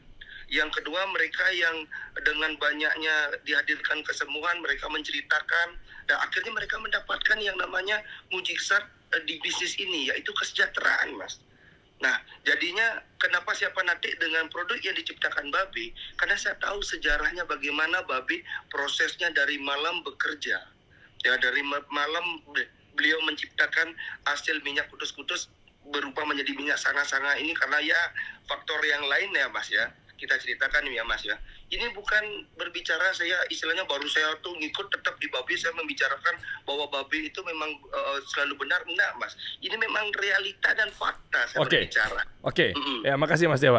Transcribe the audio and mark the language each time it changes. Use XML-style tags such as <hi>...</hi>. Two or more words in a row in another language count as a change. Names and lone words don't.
<id>Yang kedua mereka yang dengan banyaknya dihadirkan kesembuhan, mereka menceritakan dan akhirnya mereka mendapatkan yang namanya mujizat di bisnis ini, yaitu kesejahteraan Mas. Nah jadinya kenapa saya fanatik dengan produk yang diciptakan babe? Karena saya tahu sejarahnya bagaimana babe prosesnya dari malam bekerja. Ya dari malam beliau menciptakan hasil minyak kutus-kutus berubah menjadi minyak sanga-sanga ini karena ya faktor yang lain ya Mas ya. Kita ceritakan ya Mas ya. Ini bukan berbicara saya istilahnya baru saya tuh ngikut tetap di babe, saya membicarakan bahwa babe itu memang selalu benar, enggak Mas. Ini memang realita dan fakta saya berbicara. Oke. Ya makasih Mas Dewa.</id>